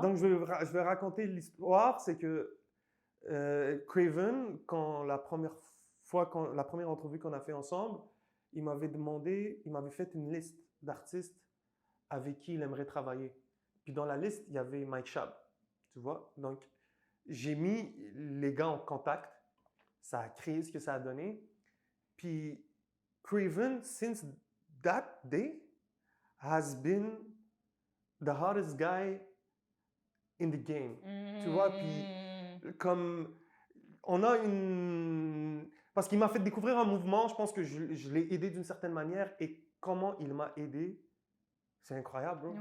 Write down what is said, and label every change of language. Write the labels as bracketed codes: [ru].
[fr] Donc je vais raconter l'histoire, c'est que Craven, quand la première la première entrevue qu'on a fait ensemble, il m'avait fait une liste d'artistes avec qui il aimerait travailler. Puis dans la liste, il y avait Mike Schaab, tu vois. Donc j'ai mis les gars en contact, ça a créé ce que ça a donné. [en] Puis Craven, since that day, has been the hottest guy in the game. [fr] Tu vois, puis comme on a une... Parce qu'il m'a fait découvrir un mouvement, je pense que je l'ai aidé d'une certaine manière et comment il m'a aidé, c'est incroyable, bro.